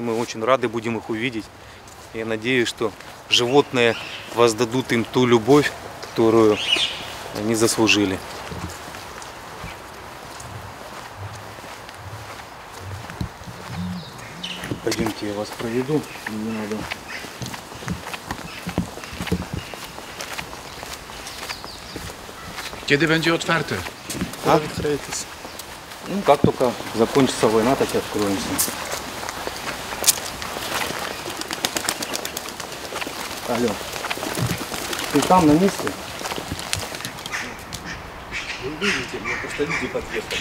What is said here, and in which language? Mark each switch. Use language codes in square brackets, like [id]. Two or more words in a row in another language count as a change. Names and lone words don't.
[ru] Мы очень рады будем их увидеть. Я надеюсь, что животные воздадут им ту любовь, которую они заслужили. Пойдемте, я вас проведу. Не надо. [pl] Kiedy będzie otwarte? [ru] Ну, как только закончится война, так и откроемся. Алло, ты там на месте? Вы видите, мне просто люди подъехали.